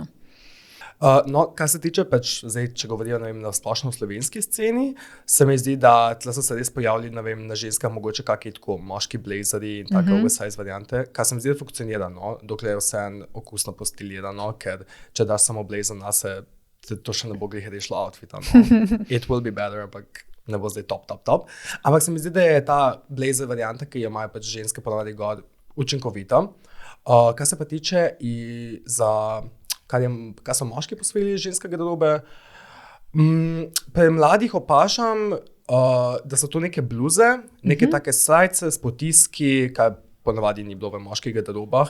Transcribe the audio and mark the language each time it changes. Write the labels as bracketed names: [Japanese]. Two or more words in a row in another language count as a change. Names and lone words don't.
[Slovenian] Kar se tiče, zdaj, če govorijo na splošno slovenski sceni, se mi zdi, da tle so se res pojavili na ženskah mogoče kakšni tako moški blazeri in take oversize variante, kar se mi zdi, da funkcionira, dokler je vseeno okusno postilirano, ker če daš samo blazer na se, to še ne bo glih rešilo outfita. [English] It will be better, [Slovenian] ampak ne bo zdaj top. Ampak se mi zdi, da je ta blazer varianta, ki jo imajo pač ženske ponavadi gor, učinkovita. Kar se pa tiče kar so moški posvojili ženske garderobe. Pri mladih opažam, da so to neke bluze, neke take srajce s potiski, kar ponavadi ni bilo v moških garderobah.